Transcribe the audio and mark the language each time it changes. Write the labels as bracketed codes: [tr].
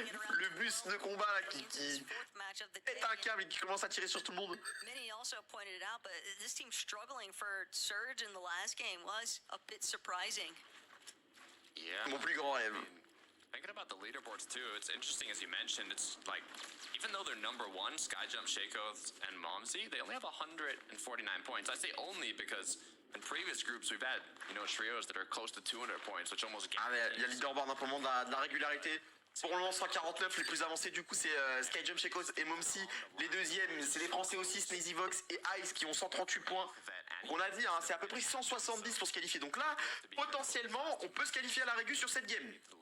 [fr] Le bus de combat là qui pète un câble et qui commence à tirer sur tout le monde. [en] Many also pointed it out, but this team struggling for surge in the last game was a bit surprising. Yeah. [fr] Mon plus grand rêve. [en] Thinking about the leaderboards too, it's interesting as you mentioned, it's like, even though they're number one, Skyjump, Shaco's, and Momsy, they only have 149 points. I say only because in previous groups we've had, trios that are close to 200 points, which almost [fr] Ah mais il y a leaderboard pour le moment de la régularité. Pour le moment 149, les plus avancés du coup c'est Skyjump, Shaco's et Momsy. Les deuxièmes, c'est les Français aussi, Snazy Vox et Ice qui ont 138 points. On a dit, hein, c'est à peu près 170 pour se qualifier. Donc là, potentiellement, on peut se qualifier à la régu sur cette game.